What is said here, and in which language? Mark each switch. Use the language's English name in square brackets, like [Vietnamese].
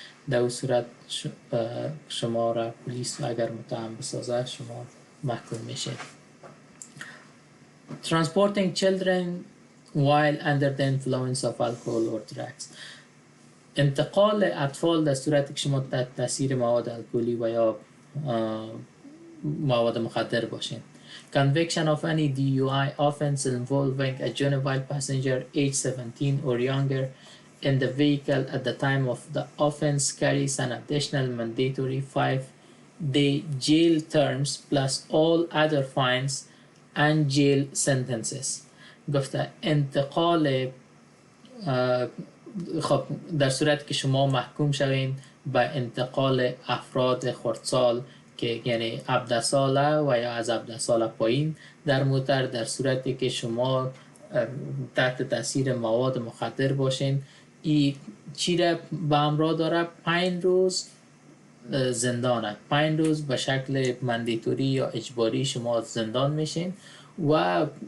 [Persian] در اون صورت شما را پلیس اگر متهم بسازه شما محکوم میشید. [English] Transporting children while under the influence of alcohol or drugs. [Persian] انتقال اطفال در صورتی که شما تحت تاثیر مواد الکلی و یا مواد مخدر باشین. [English] Conviction of any DUI offense involving a juvenile passenger age 17 or younger in the vehicle at the time of the offense carries an additional mandatory 5-day jail terms plus all other fines and jail sentences. [Persian] گفته انتقال خب در صورت که شما محکوم شوین به انتقال افراد خردسال که یعنی 17 ساله و یا از 17 ساله پایین در موتر، در صورتی که شما تحت تاثیر مواد مخدر باشین، این چی را به همراه داره؟ 5 روز زندانه، 5 روز به شکل مندیتوری یا اجباری شما زندان میشین و